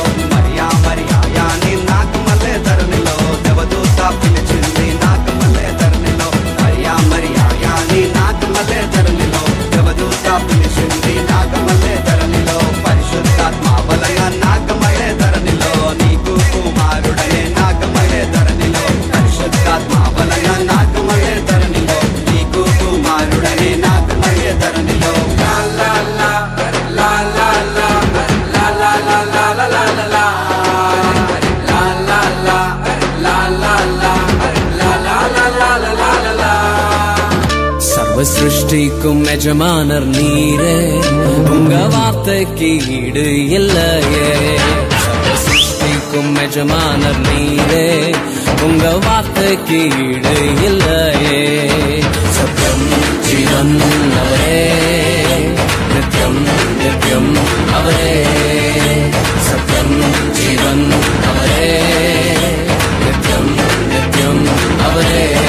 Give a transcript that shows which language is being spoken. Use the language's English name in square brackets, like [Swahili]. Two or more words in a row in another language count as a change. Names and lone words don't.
[Telugu] మరియా మరియాయాని నాగమలే ధరణిలో దేవదూత పిలిచింది నాగమలే ధరణిలో మరియా మరియాయాని నాగమలే ధరణిలో దేవదూత పిలిచింది నాగమలే ధరణిలో పరిశుద్ధాత్మ వలయ నాగమలే ధరణిలో నీకు కుమారుడనే నాగమలే ధరణిలో పరిశుద్ధాత్మ వలయ నాగమలే ధరణిలో నీకు కుమారుడనే నాగమలే ధరణిలో లా లా లా లా లా లా లా లా లా లా లా లా లా [Tamil] சர்வ சிருஷ்டிக்கும் எஜமானர் நீரே உங்க வார்த்தைக்கு ஈடு இல்லையே சர்வ சிருஷ்டிக்கும் எஜமானர் நீரே உங்க வார்த்தைக்கு ஈடு இல்லையே சத்யம் ஜீவன் அவரே நித்யம் நித்யம் அவரே சத்யம் ஜீவன் அவரே நித்யம் நித்யம் அவரே